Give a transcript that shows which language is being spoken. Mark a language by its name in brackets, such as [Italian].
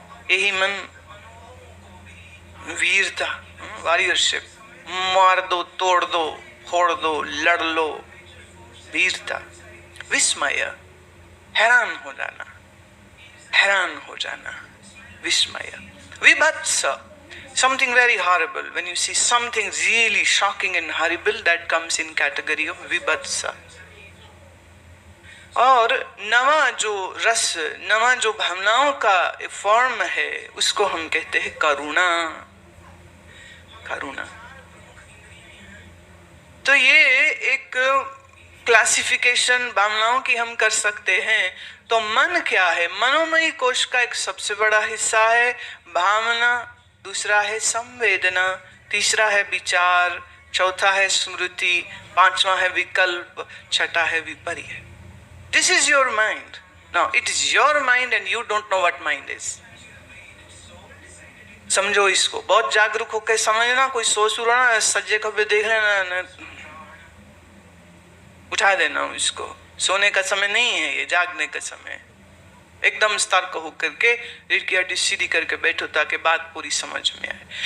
[Hindi] यही मन वीरता, वॉरियरशिप, मार दो, तोड़ दो, फोड़ दो, लड़ लो, वीरता। विस्मय, हैरान हो जाना, हैरान हो जाना, विस्मय। [English] विभत्स, something very horrible. When you see something really shocking and horrible, that comes in category of विभत्स। [Hindi] और नवा जो रस, नवा जो भावनाओं का फॉर्म है, उसको हम कहते हैं करुणा। करुणा। तो ये एक क्लासिफिकेशन भावनाओं की हम कर सकते हैं। तो मन क्या है? मनोमयी कोश का एक सबसे बड़ा हिस्सा है भावना, दूसरा है संवेदना, तीसरा है विचार, चौथा है स्मृति, पांचवा है विकल्प, छठा है विपर्य। [English] This is your mind. Now it is your mind and you don't know what mind is. [Hindi] समझो इसको, बहुत जागरूक होकर समझना। कोई सोच रहा सज्जे खब्बे देख लेना, उठा देना इसको। सोने का समय नहीं है ये, जागने का समय। एकदम सतर्क होकर के रीढ़ की हड्डी सीधी करके बैठो ताकि बात पूरी समझ में आए।